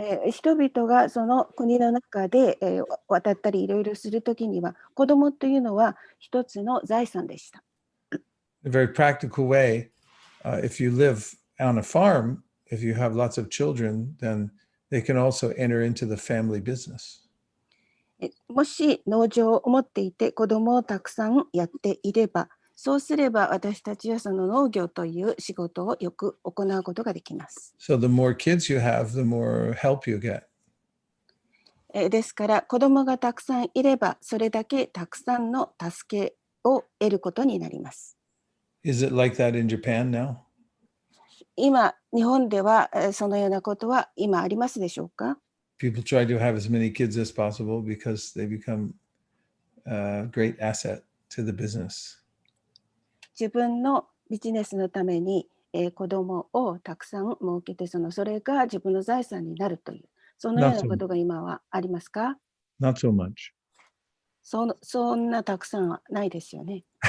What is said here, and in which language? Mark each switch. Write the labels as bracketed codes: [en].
[ja] 人々がその国の中で渡ったりいろいろするときには子供というのは一つの財産でした。 [en] A very practical way, if you live on a farm, if you have lots of children, then they can also enter into the family business. [ja] もし農場を持っていて子供をたくさんやっていれば、そうすれば私たちはその農業という仕事をよく行うことができます。 [en] So the more kids you have, the more help you get. [ja] ですから子供がたくさんいればそれだけたくさんの助けを得ることになります。 [en] Is it like that in Japan now? [ja] 今日本ではそのようなことは今ありますでしょうか？ [en] People try to have as many kids as possible because they become a great asset to the business. [ja] 自分のビジネスのために、子供をたくさん設けてそれが自分の財産になるというそのよう [en] Not [ja] な [en] so, [ja] ことが今はありますか？ [en] not so much. [ja] そんなたくさんはないですよね。